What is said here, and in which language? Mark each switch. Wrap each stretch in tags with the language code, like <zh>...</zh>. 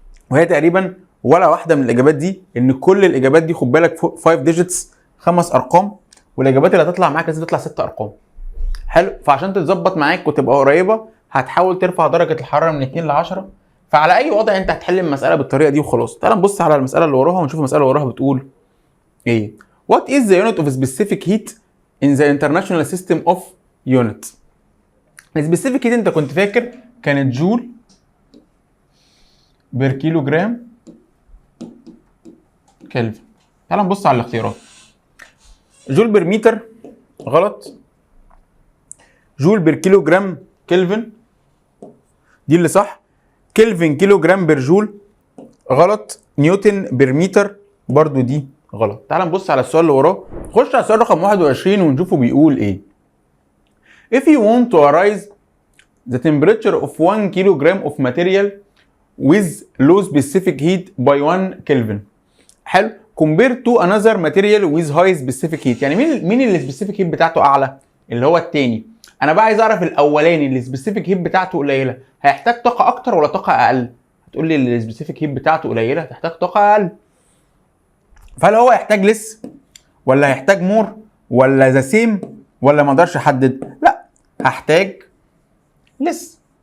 <ar>وهي تقريبا ولا واحده من الاجابات دي، ان كل الاجابات دي خد بالك 5 ديجيتس 5 ارقام، والاجابات اللي هتطلع معاك لازم تطلع 6 ارقام. حلو، فعشان تتظبط معاك وتبقى قريبه هتحاول ترفع درجه الحراره من 2 ل 10. فعلى اي وضع انت هتحل المساله بالطريقه دي وخلاص. تعال نبص على المساله اللي وراها ونشوف المساله اللي وراها بتقول ايه.</ar> <en>What is the unit of specific heat in the international system of unit؟</en> <ar>السبيسيفيك هيت انت كنت فاكر كانت جول بير كيلو جرام كلفن. تعال نبص على الاختيارات. جول بير متر غلط، جول بير كيلو جرام كلفن دي اللي صح، كلفن كيلو جرام بير جول غلط، نيوتن بير متر برضو دي غلط. تعال نبص على السؤال اللي وراه. خش على السؤال رقم 21 ونشوفه بيقول ايه.</ar> <en>If you want to arise the temperature of 1 kilogram of material with low specific heat by 1 Kelvin.</en> <ar>حلو.</ar> <en>Compared to another material with high specific heat.</en> <ar>يعني مين اللي specific heat بتاعته اعلى؟ اللي هو التاني. انا بقى عايز اعرف الاولاني اللي specific heat بتاعته قليله هيحتاج طاقه اكتر ولا طاقه اقل؟ هتقول لي اللي specific heat بتاعته قليله هتحتاج طاقه اقل. فهل هو هيحتاج لس ولا هيحتاج مور ولا ذا سيم ولا ما اقدرش احدد؟ لا، هحتاج لس.</ar>